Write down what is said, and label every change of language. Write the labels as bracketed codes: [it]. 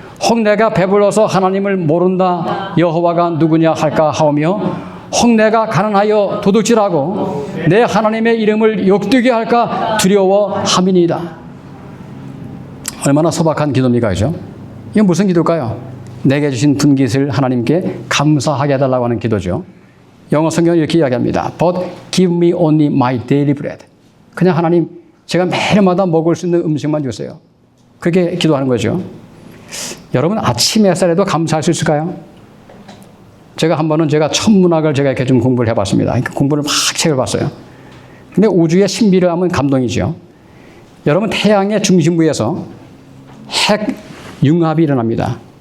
[ko] 혹 내가 배불러서 하나님을 모른다 여호와가 누구냐 할까 하오며 혹 내가 가난하여 도둑질하고 내 하나님의 이름을 욕되게 할까 두려워함이니이다. 얼마나 소박한 기도입니까? 그죠? 이게 무슨 기도일까요? 내게 주신 분깃을 하나님께 감사하게 해달라고 하는 기도죠. 영어 성경은 이렇게 이야기합니다. [en] But give me only my daily bread. [ko] 그냥 하나님, 제가 매일마다 먹을 수 있는 음식만 주세요. 그렇게 기도하는 거죠. 여러분, 아침 햇살에도 감사할 수 있을까요? 제가 한 번은 제가 천문학을 제가 이렇게 좀 공부를 해봤습니다. 공부를 막 책을 봤어요. 근데 우주의 신비를 하면 감동이죠. 여러분, 태양의 중심부에서 핵 융합이 일어납니다.